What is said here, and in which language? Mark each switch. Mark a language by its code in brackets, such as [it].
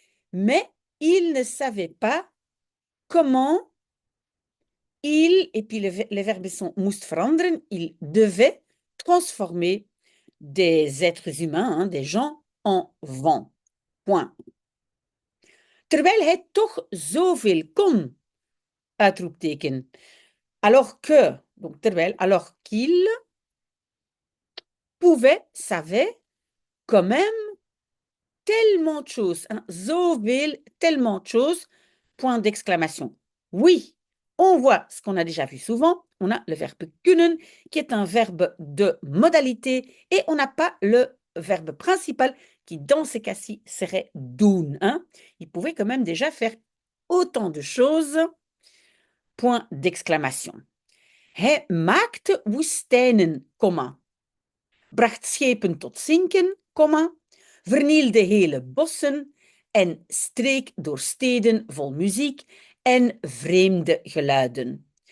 [fr] Mais il ne savait pas comment et puis les verbes sont [nl] moest veranderen, [fr] il devait transformer des êtres humains, hein, des gens, en vent. Point. [nl] Terwijl hij toch zoveel kon, uitroepteken. [fr] Alors que, donc terwijl, alors qu'il pouvait, savait quand même tellement de choses. Hein, zoveel, tellement de choses, point d'exclamation. Oui, on voit ce qu'on a déjà vu souvent. On a le verbe kunnen, qui est un verbe de modalité, et on n'a pas le verbe principal, qui dans ces cas-ci serait doen. Hein. Il pouvait quand même déjà faire autant de choses. Point d'exclamation. [nl] Hij maakte woestijnen, bracht schepen tot zinken, vernielde hele bossen en streek door steden vol muziek en vreemde geluiden.